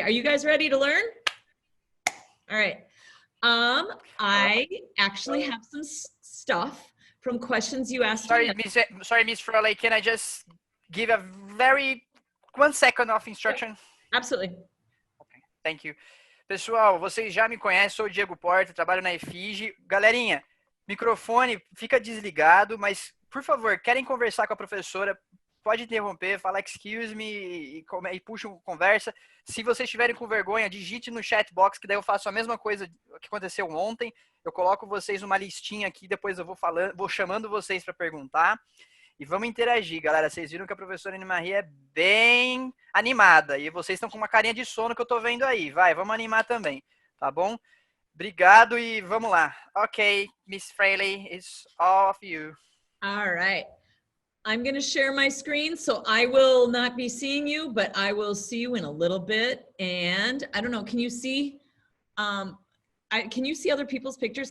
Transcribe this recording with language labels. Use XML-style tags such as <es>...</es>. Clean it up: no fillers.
<en>Are you guys ready to learn? All right. I actually have some stuff from questions you asked. Sorry, Miss Froley, can I just give a very 1 second of instruction? Absolutely. Okay, thank you.</en> <pt>Pessoal, vocês já me conhecem, sou o Diego Porta, trabalho na EFIG. Galerinha, microfone fica desligado, mas, por favor, querem conversar com a professora, pode interromper, fala</pt> <en>excuse me</en> <pt>e puxa uma conversa. Se vocês estiverem com vergonha, digite no chat box, que daí eu faço a mesma coisa que aconteceu ontem. Eu coloco vocês numa listinha aqui, depois eu vou chamando vocês para perguntar. E vamos interagir, galera. Vocês viram que a professora Anne-Marie é bem animada. E vocês estão com uma carinha de sono que eu tô vendo aí. Vai, vamos animar também, tá bom? Obrigado e vamos lá.</pt> <en>Ok, Miss Fraley, it's all of you. All right. I'm going to share my screen, so I will not be seeing you, but I will see you in a little bit. And I don't know, can you see, can you see other people's pictures?</en>